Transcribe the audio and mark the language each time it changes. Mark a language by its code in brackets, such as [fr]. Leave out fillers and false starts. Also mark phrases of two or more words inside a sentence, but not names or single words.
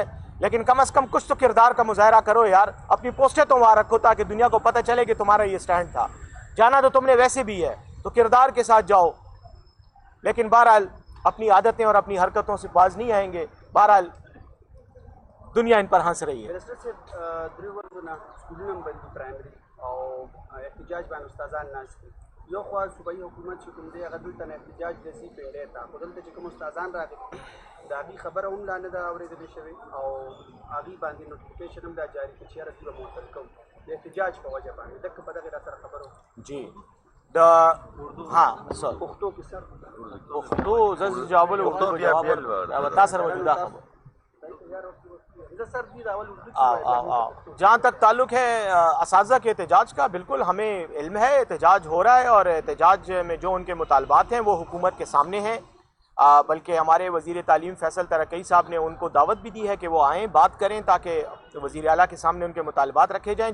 [ur] لیکن کم از کم کچھ تو کردار کا مظاہرہ کرو یار، اپنی پوسٹیں تو وہاں رکھو تاکہ دنیا کو پتا چلے کہ تمہارا یہ اسٹینڈ تھا. جانا تو تم نے ویسے بھی ہے، تو کردار کے ساتھ جاؤ. لیکن بہرحال اپنی عادتیں اور اپنی حرکتوں سے باز نہیں آئیں گے. بہرحال دنیا ان پر ہنس رہی ہے. [ps] یو خوا صوبایي حکومت چې کوم دی هغه دلته نه احتجاج رسي پنډی ته، خو دلته چې کوم استادان راغلي د هغې خبره هم لا نه ده اورېدلې شوې او هغې باندې نوټیفیکیشن هم دا جاري کړي چې یاره دوی به معطل کوو د احتجاج په وجه باندې. دقه په دغې را سره خبره [ur] جی ہاں سر [ps] پښتو کې سر پښتو زه جواب له تاسو موجوده خبر [ur] جہاں تک تعلق ہے اساتذہ کے احتجاج کا، بالکل ہمیں علم ہے احتجاج ہو رہا ہے اور احتجاج میں جو ان کے مطالبات ہیں وہ حکومت کے سامنے ہیں۔ بلکہ ہمارے وزیر تعلیم فیصل ترکی صاحب نے ان کو دعوت بھی دی ہے کہ وہ آئیں بات کریں تاکہ وزیر اعلیٰ کے سامنے ان کے مطالبات رکھے جائیں۔